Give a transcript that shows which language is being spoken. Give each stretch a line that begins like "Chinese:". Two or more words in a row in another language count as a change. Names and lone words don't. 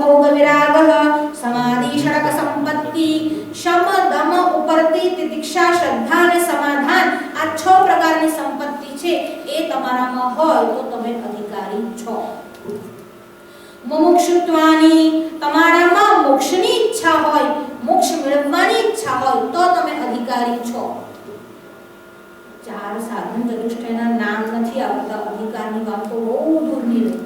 Sanskrit: विरागः समाधि षडक संपत्ति शम दम उपरति तितिक्षा श्रद्धा
Gujarati: અને સમાધાન આ 6 પ્રકારની સંપત્તિ છે એ તમારામાં હોય તો તમે અધિકારી છો. મુમુક્ષુત્વાની તમારામાં મોક્ષની ઈચ્છા હોય, મોક્ષ મેળવવાની ઈચ્છા હોય તો તમે અધિકારી છો. 4 સાધન ચતુષ્ટયના નામ નથી આવતા, અધિકારની વાત તો બહુ દૂરની રહી.